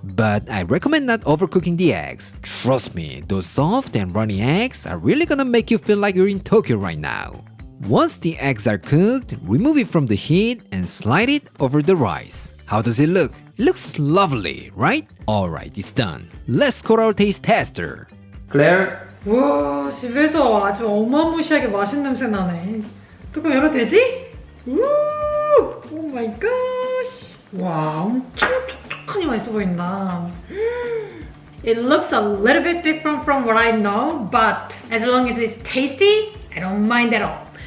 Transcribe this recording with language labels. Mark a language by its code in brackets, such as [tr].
[en] But I recommend not overcooking the eggs. Trust me, those soft and runny eggs are really gonna make you feel like you're in Tokyo right now. Once the eggs are cooked, remove it from the heat and slide it over the rice. How does it look? It looks lovely, right? Alright, it's done. Let's call our taste tester. Claire? [ko] 와, 집에서 아주 어마무시하게 맛있는 냄새 나네. 뚜껑 열어도 되지? 우! 오 마이 갓! 와, 엄청 촉촉하니 맛있어 보인다. [en] It looks a little bit different from what I know, but as long as it's tasty, I don't mind at all.